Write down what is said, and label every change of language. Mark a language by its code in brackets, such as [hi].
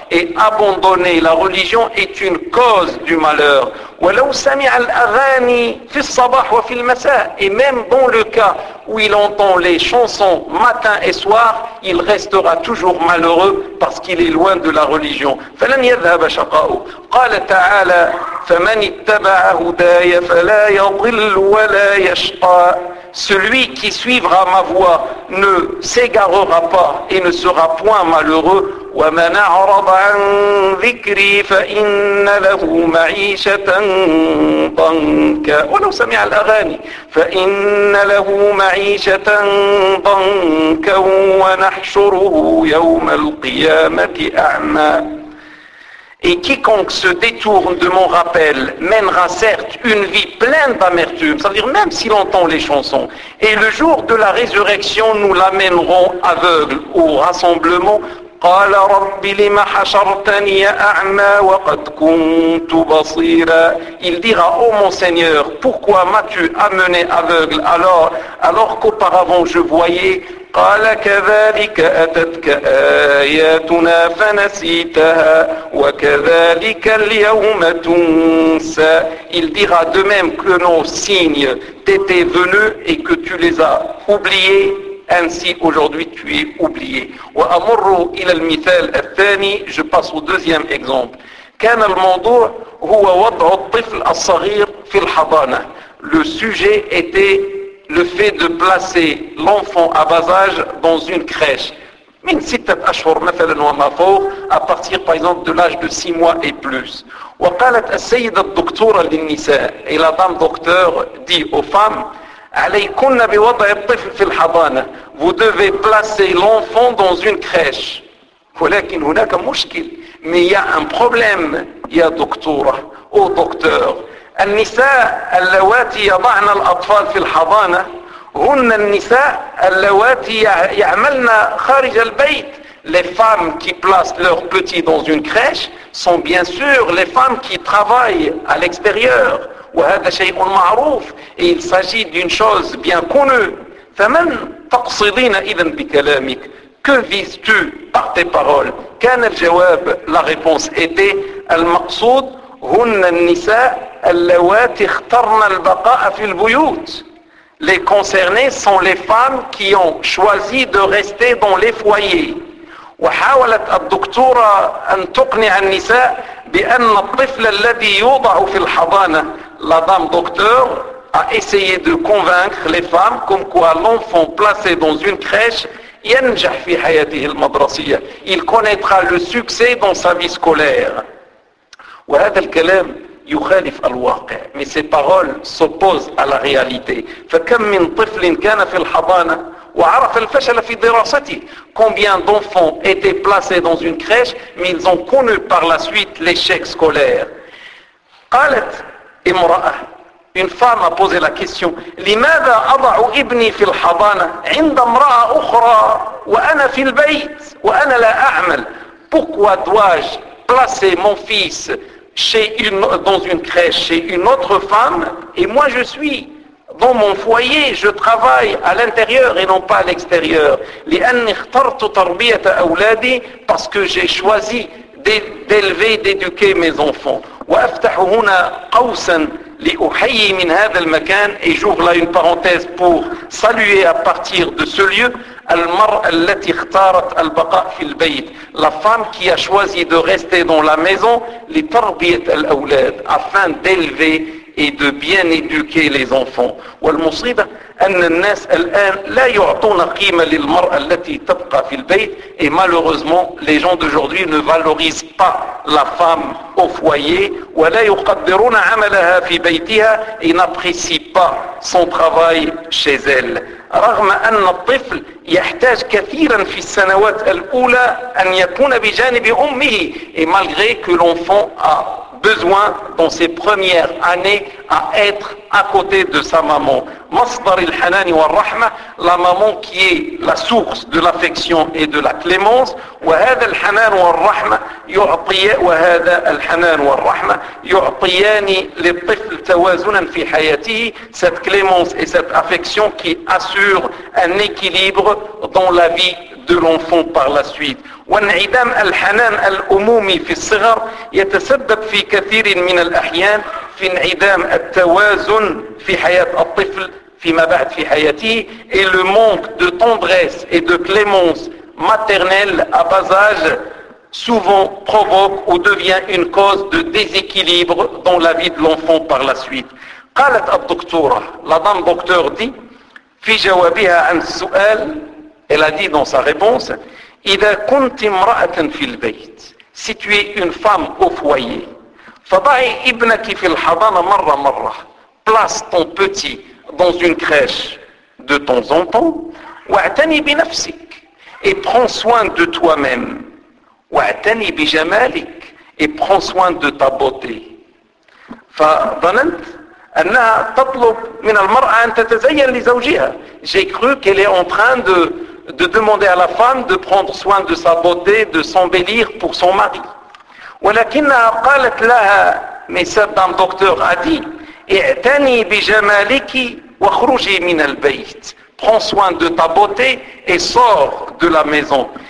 [fr] Et abandonner la religion est une cause du malheur. [ar] وَلَوْ سَمِعَ الْأَغَانِي فِي الصَّبَاحِ وَفِي الْمَسَاءِ. [fr] Et même dans le cas où il entend les chansons matin et soir, il restera toujours malheureux parce qu'il est loin de la religion. [ar] فَلَنْ يَذْهَبَ شَقَاءُ. قال تعالى فمن اتبع هداي فلا يضل ولا يشقى. [fr] Celui qui suivra ma voie ne s'égarera pas et ne sera point malheureux. [ar] ومن اعرض عن ذكري فان له معيشة ضنكا. ولو سمع الاغاني فان له معيشة ضنكا ونحشره يوم القيامة اعمى. [fr] Et quiconque se détourne de mon rappel mènera certes une vie pleine d'amertume, c'est-à-dire même s'il entend les chansons. Et le jour de la résurrection, nous l'amènerons aveugle au rassemblement. [ar] قَالَ رَبِّ لِمَ حَشَرْتَنِي أَعْمَى وَقَدْ كُنْتُ بَصِيرًا. [fr] Il dira, ô mon Seigneur, pourquoi m'as-tu amené aveugle alors qu'auparavant je voyais. [ar] قَالَ كَذَلِكَ أَتَتْكَ آيَاتُنَا فَنَسِيتَهَا وَكَذَلِكَ الْيَوْمَ تُنْسَى. [fr] Il dira, de même que nos signes t'étaient venus et que tu les as oubliés, ainsi aujourd'hui tu es oublié. [ar] وَأَمُرُّ إِلَى الْمِثَالِ الثَّانِي. [fr] Je passe au deuxième exemple. [ar] كَانَ الْمَوْضُوعُ هُوَ وَضْعُ الطِّفْلِ الصَّغِيرِ فِي الْحَضَانَةِ. [fr] Le sujet était le fait de placer l'enfant à bas âge dans une crèche. [ar] مِنْ سِتَّةِ أَشْهُرٍ مَثَلًا وَمَا فَوْقَ. [fr] À partir par exemple de l'âge de 6 mois et plus. [ar] وَقَالَتْ السَّيِّدَةُ الدُّكْتُورَةُ لِلنِّسَاءِ. [fr] Et la dame docteur dit aux femmes, [ar] عليكن بوضع الطفل في الحضانة. [fr] Vous devez placer l'enfant dans une crèche. [ar] ولكن هناك مشكل. [fr] Mais il y a un problème, [ar] يا دكتورة. [fr] Ô docteur. [ar] النساء اللواتي يضعن الأطفال في الحضانة هن النساء اللواتي يعملن خارج البيت. [fr] Les femmes qui placent leurs petits dans une crèche sont bien sûr les femmes qui travaillent à l'extérieur. [ar] وهذا شيء معروف. [fr] Et il s'agit d'une chose bien connue. [ar] فمن تقصدين إذن بكلامك. [fr] Que vises-tu par tes paroles. [ar] كان الجواب. [fr] La réponse était [ar] المقصود هن النساء اللواتي اخترن البقاء في البيوت. [fr] Les concernées sont les femmes qui ont choisi de rester dans les foyers. [ar] وحاولت الدكتورة أن تقنع النساء بأن الطفل الذي يوضع في الحضانة. [fr] La dame docteur a essayé de convaincre les femmes comme quoi l'enfant placé dans une crèche, [ar] ينجح في حياته المدرسية. [fr] Il connaîtra le succès dans sa vie scolaire. [ar] وهذا الكلام يخالف الواقع. [fr] Mais ces paroles s'opposent à la réalité. [ar] فكم من طفل كان في الحضانة وعرف الفشل في دراسته. [fr] Combien d'enfants étaient placés dans une crèche, mais ils ont connu par la suite l'échec scolaire. [ar] قالت امرأة. [fr] Une femme a posé la question. [ar] لماذا أضع ابني في الحضانة عند امرأة أخرى وأنا في البيت وأنا لا أعمل. [fr] Pourquoi dois-je placer mon fils dans une crèche chez une autre femme et moi je suis dans mon foyer, je travaille à l'intérieur et non pas à l'extérieur. [ar] لأني اخترت تربية أولادي. [fr] Parce que j'ai choisi d'élever, d'éduquer mes enfants. [ar] وأفتح هنا قوسا لأحيي من هذا المكان. [fr] Et j'ouvre là une parenthèse pour saluer à partir de ce lieu. [ar] المرأة التي اختارت البقاء في البيت. [fr] La femme qui a choisi de rester dans la maison. [ar] لتربية الأولاد. [fr] Afin d'élever et de bien éduquer les enfants. [ar] والمصيبة أن الناس الآن لا يعطون قيمة للمرأة التي تبقى في البيت. [fr] Et malheureusement, les gens d'aujourd'hui ne valorisent pas la femme au foyer. [ar] ولا يقدرون عملها في بيتها. [fr] Et n'apprécient pas son travail chez elle. [ar] رغم أن الطفل يحتاج كثيرا في السنوات الأولى أن يكون بجانب أمه. [fr] Et malgré que l'enfant a besoin dans ses premières années à être à côté de sa maman. [ar] مصدر الحنان والرحمة. [fr] la maman qui est la source de l'affection et de la clémence, [ar] وَهَذَا الْحَنَانُ وَالرَّحْمَةِ يُعْطِيَانِ لِلْطِفْلِ تَوَازُنًا فِي حَيَاتِهِ, [fr] cette clémence et cette affection qui assure un équilibre dans la vie de l'enfant par la suite. [ar] وانعدام الحنان الأمومي في الصغر يتسبب في كثير من الأحيان في انعدام التوازن في حياة الطفل فيما بعد في حياته. [fr] Et le manque de tendresse et de clémence maternelle à bas âge souvent provoque ou devient une cause de déséquilibre dans la vie de l'enfant par la suite. [ar] قالت الدكتورة, [fr] la dame docteur dit, [ar] في جوابها عن السؤال, [fr] elle a dit dans sa réponse, [ar] إذا كنت امرأة في البيت, [fr] si tu es une femme au foyer, [ar] فضعي ابنك في الحضانة مرة مرة, [fr] place ton petit dans une crèche de temps en temps, [ar] واعتني بنفسك, [fr] et prends soin de toi-même, [ar] واعتني بجمالك, [fr] et prends soin de ta beauté. [ar] فظننت أنها تطلب من المرأة أن تتزين لزوجها. [fr] J'ai cru qu'elle est en train de demander à la femme de prendre soin de sa beauté, de s'embellir pour son mari. [ar] وَلَكِنَّهَا قَالَتْ لَهَا, [fr] mais cette dame docteur a dit, [ar] اِعْتَنِي بِجَمَالِكِ وَخْرُجِي مِنَ الْبَيْتِ, [fr] prends soin de ta beauté et sors de la maison.